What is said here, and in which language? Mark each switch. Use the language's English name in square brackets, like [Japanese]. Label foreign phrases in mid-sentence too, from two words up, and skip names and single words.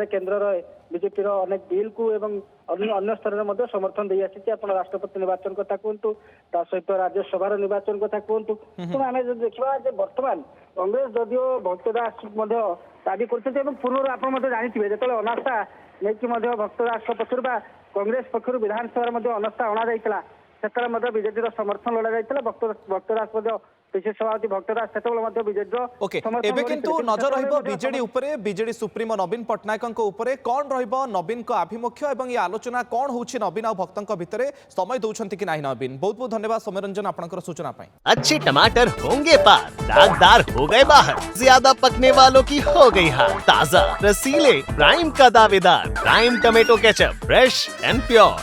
[Odia] କେନ୍ଦ୍ରର ବିଜେପିର ଅନେକ ବିଲ୍କୁ ଏବଂ ଅନ୍ୟ ସ୍ତରରେ ମଧ୍ୟ ସମର୍ଥନ ଦେଇ ଆସିଛି ଆପଣ ରାଷ୍ଟ୍ରପତି ନିର୍ବାଚନ କଥା କୁହନ୍ତୁ ତା ସହିତ ରାଜ୍ୟସଭାର ନିର୍ବାଚନ କଥା କୁହନ୍ତୁ ତେଣୁ ଆମେ ଯଦି ଦେଖିବା ଯେ ବର୍ତ୍ତମାନ କଂଗ୍ରେସ ଯଦିଓ ଭକ୍ତ ଦାସ ମଧ୍ୟ ଦାବି କରୁଛନ୍ତି ଏବଂ ପୂର୍ବରୁ ଆପଣ ମଧ୍ୟ ଜାଣିଥିବେ ଯେତେବେଳେ ଅନାସ୍ଥା ନେଇକି ମଧ୍ୟ ଭକ୍ତ ଦାସଙ୍କ ପକ୍ଷରୁ ବା କଂଗ୍ରେସ ପକ୍ଷରୁ ବିଧାନସଭାରେ ମଧ୍ୟ ଅନାସ୍ଥା ଅଣାଯାଇଥିଲା ସେତେବେଳେ ମଧ୍ୟ ବିଜେଡିର ସମର୍ଥନ ଲୋଡ଼ାଯାଇଥିଲା ଭକ୍ତ ଦାସ ମଧ୍ୟ ପିସିସି ସଭାପତି ଭକ୍ତ ଦାସ ସେତେବେଳେ ମଧ୍ୟ ବିଜେଡିର ଏବେ କିନ୍ତୁ ନଜର ରହିବ ବିଜେଡି ଉପରେ ବିଜେଡି ସୁପ୍ରିମୋ ନବୀନ ପଟ୍ଟନାୟକଙ୍କ ଉପରେ କ'ଣ ରହିବ ନବୀନଙ୍କ ଆଭିମୁଖ୍ୟ ଏବଂ ଏ ଆଲୋଚନା କ'ଣ ହେଉଛି ନବୀନ ଆଉ ଭକ୍ତଙ୍କ ଭିତରେ ସମୟ ଦଉଛନ୍ତି କି ନାହିଁ ନବୀନ ବହୁତ ବହୁତ ଧନ୍ୟବାଦ ସୌମ୍ୟରଞ୍ଜନ ଆପଣଙ୍କର ସୂଚନା ପାଇଁ [Hindi] अच्छे टमाटर होंगे पार दागदार हो गए बाहर ज्यादा पकने वालों की हो गई हार ताजा रसीले प्राइम का दावेदार प्राइम टमेटो केचप [English] fresh and pure